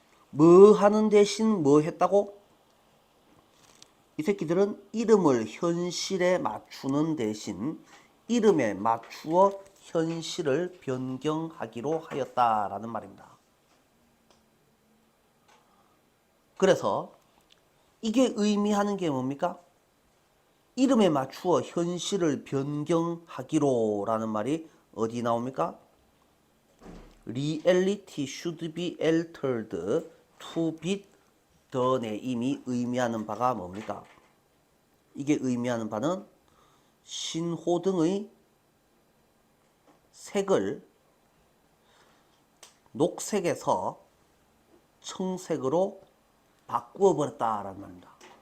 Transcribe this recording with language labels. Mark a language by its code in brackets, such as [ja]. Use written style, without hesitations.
[ko] 뭐 하는 대신 뭐 했다고? 이 새끼들은 이름을 현실에 맞추는 대신 이름에 맞추어 현실을 변경하기로 하였다라는 말입니다. 그래서 이게 의미하는 게 뭡니까? 이름에 맞추어 현실을 변경하기로 라는 말이 어디 나옵니까? [en] Reality should be altered to fit the name이 [ko] 의미하는 바가 뭡니까? 이게 의미하는 바는 신호등의 색을 녹색에서 청색으로 바꾸어 버렸다라는 말입니다.